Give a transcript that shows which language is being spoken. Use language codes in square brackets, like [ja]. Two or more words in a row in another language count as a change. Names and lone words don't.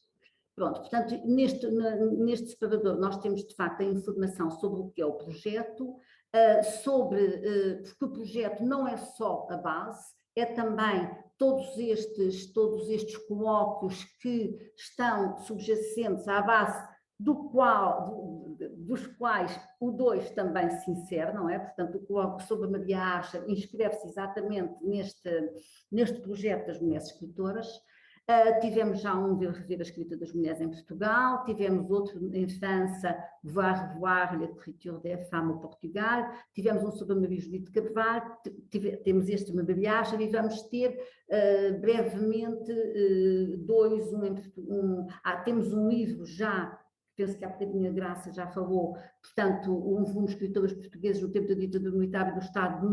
[pt] Pronto, portanto, neste separador nós temos de facto a informação sobre o que é o projeto, porque o projeto não é só a base, é também todos estes colóquios que estão subjacentes à base dos quais o 2 também se insere, não é? Portanto, o colóquio sobre a Maria Acha inscreve-se exatamente neste projeto das mulheres escritoras. Tivemos já um de rever a escrita das mulheres em Portugal, tivemos outro em França, Voir Revoir, l'écriture des femmes au Portugal, tivemos um sobre a Maria Judite Carvalho, temos este Maria Acha e vamos ter brevemente temos um livro já, penso que há bocadinho a Graça já falou, portanto, um volume de escritores portugueses no tempo da ditadura militar e do Estado